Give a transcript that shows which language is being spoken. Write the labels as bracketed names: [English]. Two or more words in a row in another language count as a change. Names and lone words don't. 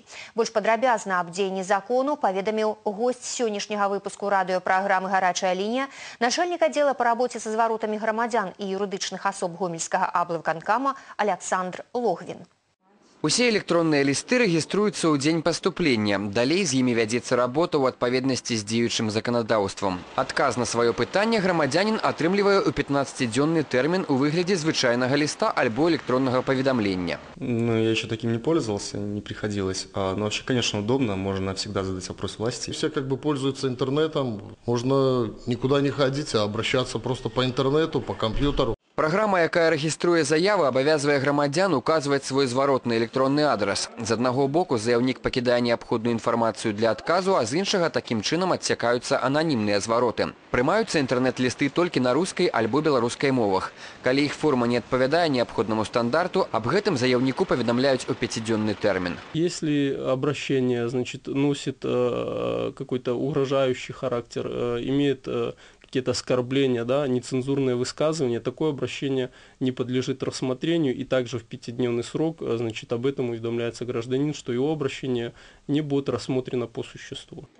[Belarusian] Больш падрабязна аб дзеянні закону паведаміў госць сённяшняга выпуску радыёпраграмы «Гарачая лінія», начальнік аддзела па рабоце са зваротамі грамадзян і юрыдычных асоб Гомельскага аблвыканкама Александр Логвин. Усе электронныя лісты рэгіструюцца ў дзень паступлення. Далей з імі вядзецца работа ў адпаведнасці з дзеючым заканадаўствам. Адказ на сваё пытанне грамадзянін атрымлівае ў 15-дзённы тэрмін у выглядзе звычайнага ліста альбо электроннага паведамлення. [Russian] Я еще таким не пользовался, не приходилось. Но вообще, конечно, удобно, можно всегда задать вопрос власти. Все пользуются интернетом, можно никуда не ходить, а обращаться просто по интернету, по компьютеру. [Belarusian] Праграма, якая рэгіструе заявы, абавязвае грамадзян указваць свой зваротны электронны адрас. З аднаго боку заявнік пакідае неабходную інфармацыю для адказу, а з іншага такім чынам адсякаюцца ананімныя звароты. Прымаюцца інтэрнэт-лісты толькі на рускай альбо беларускай мовах. Калі іх форма не адпавядае неабходнаму стандарту, аб гэтым заявніку паведамляюць у 5-дзённы тэрмін. [Russian] Если обращение, носит какой-то угрожающий характер, имеет какие-то оскорбления, нецензурные высказывания, такое обращение не подлежит рассмотрению, и также в 5-дневный срок, об этом уведомляется гражданин, что его обращение не будет рассмотрено по существу.